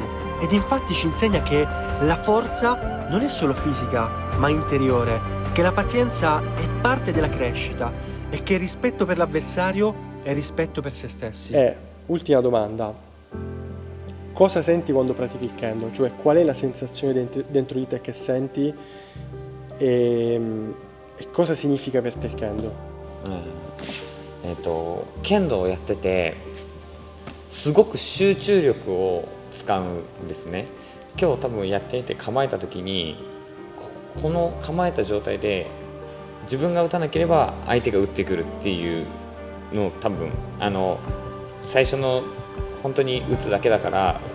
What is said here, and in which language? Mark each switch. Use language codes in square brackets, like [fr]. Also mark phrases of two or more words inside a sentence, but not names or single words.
[it] Ed infatti ci insegna che la forza non è solo fisica, ma interiore, che la pazienza è parte della crescita e che il rispetto per l'avversario è rispetto per se stessi. Ultima domanda. Cosa senti quando pratichi il kendo? Cioè qual è la sensazione dentro di te che senti e cosa significa per te il kendo? [ja] 剣道をやっててすごく集中力を使うんですね。今日多分やっていて構えた時にこの構えた状態で自分が打たなければ相手が打ってくるっていうのを多分最初の本当に打つだけだから